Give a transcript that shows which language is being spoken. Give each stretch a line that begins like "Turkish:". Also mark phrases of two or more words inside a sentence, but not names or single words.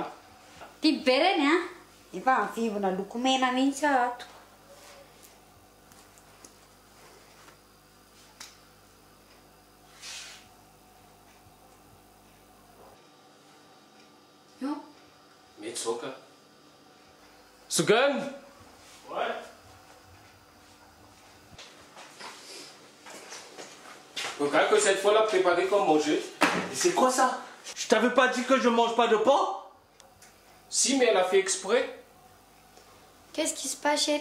Malagasy: tia be reny a efa mivivona loko mena mihitsy ato mety zao ka Sogane.
French: Ouais. Regarde que cette fois-là, préparez comme manger. C'est quoi ça? Je t'avais pas dit que je mange pas de porc? Si, mais elle a fait exprès. Qu'est-ce qui se passe, chérie?